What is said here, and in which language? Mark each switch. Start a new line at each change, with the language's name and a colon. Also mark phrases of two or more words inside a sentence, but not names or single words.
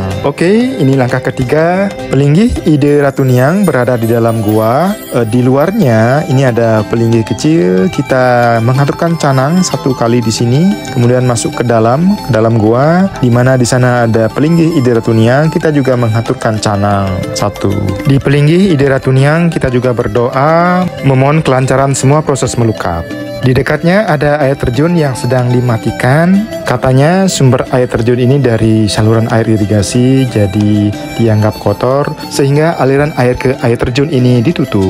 Indonesian: Oke, ini langkah ketiga. Pelinggih Ide Ratu Niang berada di dalam gua. Di luarnya ini ada pelinggih kecil. Kita menghaturkan canang 1 kali di sini, kemudian masuk ke dalam gua, di mana di sana ada pelinggih Ide Ratu Niang. Kita juga menghaturkan canang 1. Di pelinggih Ide Ratu Niang kita juga berdoa memohon kelancaran semua proses melukat. Di dekatnya ada air terjun yang sedang dimatikan. Katanya sumber air terjun ini dari saluran air irigasi, jadi dianggap kotor sehingga aliran air ke air terjun ini ditutup.